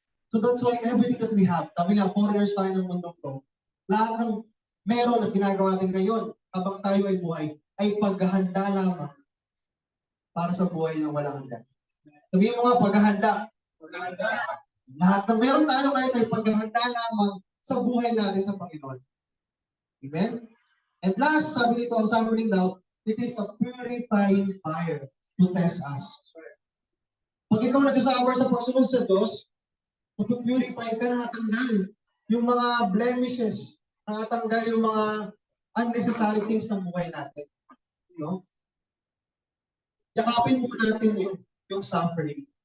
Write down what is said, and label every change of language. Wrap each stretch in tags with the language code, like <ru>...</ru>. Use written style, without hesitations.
<en>So that's why everything that we have,</en> <tl>sabi nga, foreigners tayo ng mundo ko, lahat ng meron at ginagawa natin ngayon, habang tayo ay buhay, ay paghahanda lamang para sa buhay ng walang hanggan. Sabihin mo nga, paghahanda. Lahat ng meron tayo ngayon ay paghahanda lamang sa buhay natin sa Panginoon.</tl> <en>Amen? And last,</en> <tl>sabi dito, ang summary daw,</tl> <en>it is a purifying fire to test us.</en> <tl>Pag ikaw nagsasuffer sa pagsunod sa Diyos, purify ka, nakatanggal yung mga blemishes, nakatanggal yung mga unnecessary things ng buhay natin. No? Yakapin mo natin yung suffering.</tl>